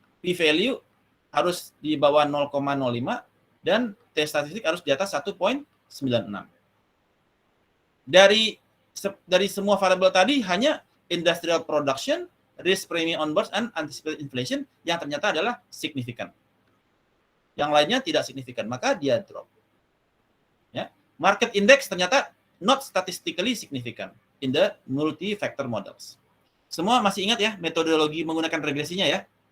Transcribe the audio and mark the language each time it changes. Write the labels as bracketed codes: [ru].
[id] P value harus di bawah 0,05 dan T statistik harus di atas 1,96. Dari semua variabel tadi hanya [en] industrial production, risk premium on bonds, and anticipated inflation [id] yang ternyata adalah signifikan. Yang lainnya tidak signifikan, maka dia drop. Ya. [en] Market index [id] ternyata [en] not statistically significant in the multi-factor models. [id] Semua masih ingat ya metodologi menggunakan regresinya ya?